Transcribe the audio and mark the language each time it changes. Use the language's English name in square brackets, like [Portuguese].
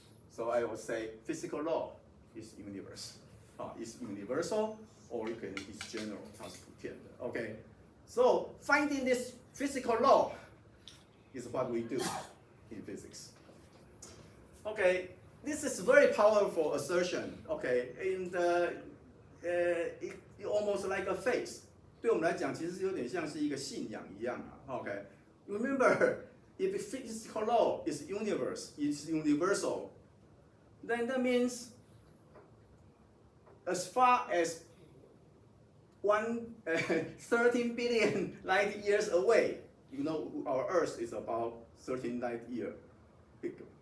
[English] So I would say physical law is universe. It's universal, or you can it's general, [Chinese] 它是普遍的. [English] Okay, so finding this physical law is what we do in physics. Okay, this is very powerful assertion. Okay, and it almost like a faith. [Chinese] 对我们来讲，其实有点像是一个信仰一样啊。 [English] Okay, remember, if physical law is universal, then that means as far as 13 billion light years away, you know, our Earth is about 13 light year big.